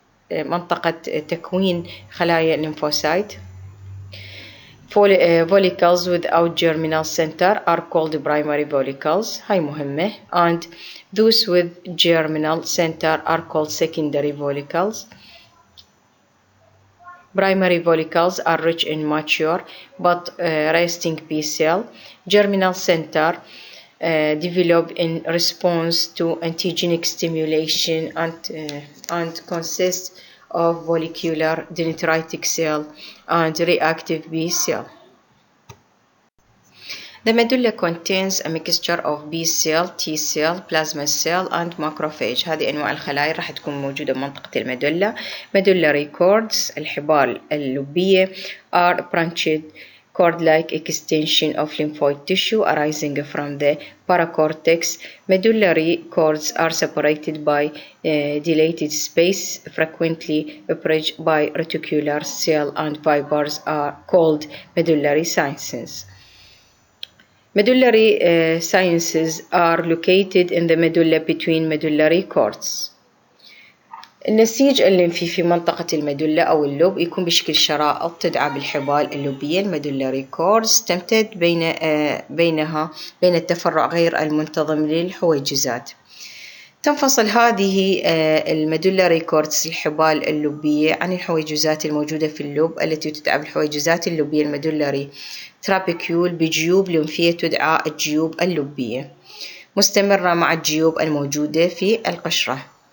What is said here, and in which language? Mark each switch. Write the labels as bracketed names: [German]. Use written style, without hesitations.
[Arabic] منطقة تكوين خلايا الليمفوسايت. [English] Follicles without germinal center are called primary follicles. [Arabic] هاي مهمة. [English] And those with germinal center are called secondary follicles. Primary follicles are rich in mature but resting B cell. Germinal center develop in response to antigenic stimulation and consist of follicular dendritic cell and reactive B cell. The medulla contains a mixture of B cell, T cell, plasma cell and macrophage. [Arabic] هذه أنواع الخلايا راح تكون موجودة بمنطقة الميدولا. [English] Medullary cords [Arabic] الحبال اللبية [English] are branched cord-like extension of lymphoid tissue arising from the paracortex. Medullary cords are separated by dilated space, frequently bridged by reticular cell and fibers are called medullary sciences. Medullary sciences are located in the medulla between medullary cords. [Arabic] النسيج الليمفي في منطقة الميدولا أو اللب يكون بشكل شرائط تدعى بالحبال اللبية الميدولاري كوردز تمتد بين التفرع غير المنتظم للحويجزات. تنفصل هذه الميدولاري كوردز الحبال اللبية عن الحويجزات الموجودة في اللب التي تدعى بالحويجزات اللبية الميدولاري ترابيكيول بجيوب لمفية تدعى الجيوب اللبية مستمرة مع الجيوب الموجودة في القشرة.